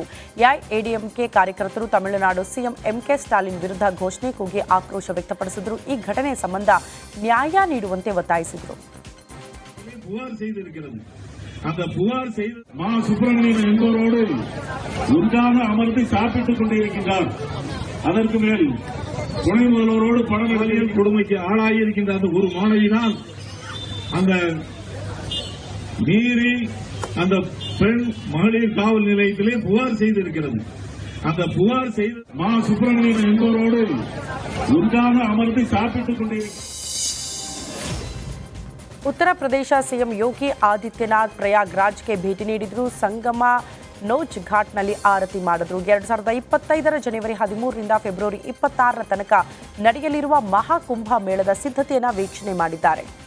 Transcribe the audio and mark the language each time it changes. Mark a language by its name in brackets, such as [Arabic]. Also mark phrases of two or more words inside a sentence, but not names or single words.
[Kannada] ಎಐಎಡಿಎಂಕೆ ಕಾರ್ಯಕರ್ತರು ತಮಿಳುನಾಡು ಸಿಎಂ ಎಂಕೆ ಸ್ಟಾಲಿನ್ ವಿರುದ್ಧ ಘೋಷಣೆ ಕೂಗಿ ಆಕ್ರೋಶ ವ್ಯಕ್ತಪಡಿಸಿದರು. ಈ ಘಟನೆ ಸಂಬಂಧ ನ್ಯಾಯ ನೀಡುವಂತೆ ಒತ್ತಾಯಿಸಿದರು. [Tamil] அந்த புகார் செய்த மா சுப்பிரமணியன் என்பவரோடு ஒன்றாக அமர்ந்து சாப்பிட்டுக் கொண்டிருக்கின்றார். அதற்கு மேல் துணை முதல்வரோடு பணவெளியில் கொடுமைக்கு ஆளாகியிருக்கின்ற அந்த ஒரு மாணவிதான் அந்த மீறி அந்த பெண் மகளிர் காவல் நிலையத்திலே புகார் செய்திருக்கிறது. அந்த புகார் செய்த மா சுப்பிரமணியன் என்பவரோடு ஒன்றாக அமர்ந்து சாப்பிட்டுக் கொண்டிருக்கிறார். [Kannada] ಉತ್ತರ ಪ್ರದೇಶ ಸಿಎಂ ಯೋಗಿ ಆದಿತ್ಯನಾಥ್ ಪ್ರಯಾಗ್ರಾಜ್ಗೆ ಭೇಟಿ ನೀಡಿದ್ರು. ಸಂಗಮ ನೋಚ್ ಘಾಟ್ನಲ್ಲಿ ಆರತಿ ಮಾಡಿದ್ರು. 2025ರ ಜನವರಿ 13ರಿಂದ ಫೆಬ್ರವರಿ 26ರ ತನಕ ನಡೆಯಲಿರುವ ಮಹಾಕುಂಭ ಮೇಳದ ಸಿದ್ಧತೆಯನ್ನು ವೀಕ್ಷಣೆ ಮಾಡಿದ್ದಾರೆ.